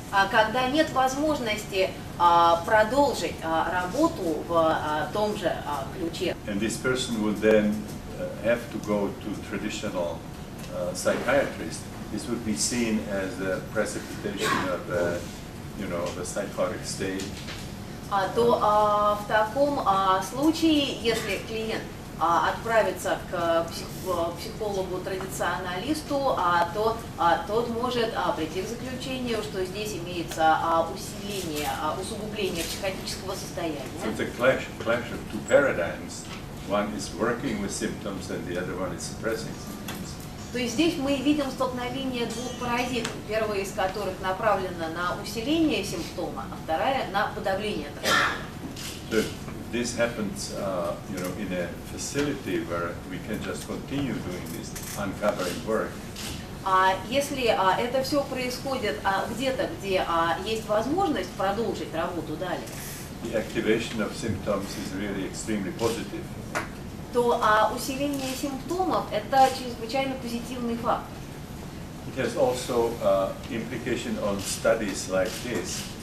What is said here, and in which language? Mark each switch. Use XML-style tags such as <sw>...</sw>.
<ru>когда нет возможности продолжить работу в том же ключе.</ru> <en>And this person would then have to go to traditional psychiatrist. This would be seen as a precipitation of the psychotic state.</en> <ru>То в таком случае, если клиент отправится к психологу-традиционалисту, то тот может прийти к заключению, что здесь имеется усугубление психотического состояния.</ru> <en>So it's a clash of two paradigms. One is working with symptoms and the other one is suppressing symptoms.</en> <ru>То есть здесь мы видим столкновение двух парадигм, первая из которых направлена на усиление симптома, а вторая на подавление травмы.</ru> <en>So if this happens, in a facility where we can just continue doing this uncovering work.</en> <ru>А если это все происходит где-то, где есть возможность продолжить работу далее,</ru> <en>The activation of symptoms is really extremely positive.</en> <ru>то усиление симптомов – это чрезвычайно позитивный фактор.</ru> <en>It has also implication on studies like this.</en>